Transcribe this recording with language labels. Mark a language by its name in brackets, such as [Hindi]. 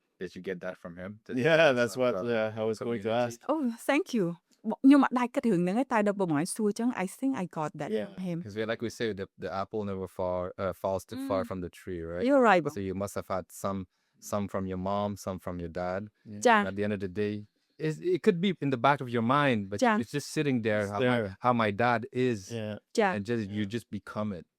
[English] Did you get that from him? Yeah, that's what I was going to ask. Oh, thank you. [Khmer] ខ្ញុំអត់ដែរគិតរឿងហ្នឹងទេតែដល់បងឯងសួរអញ្ចឹង [English] I think I got that from him. Because like we say, the apple never falls too far from the tree, right? You're right. So you must have had some from your mom, some from your dad. Yeah. And at the end of the day, it could be in the back of your mind, but it's just sitting there. How my dad is, and you just become it.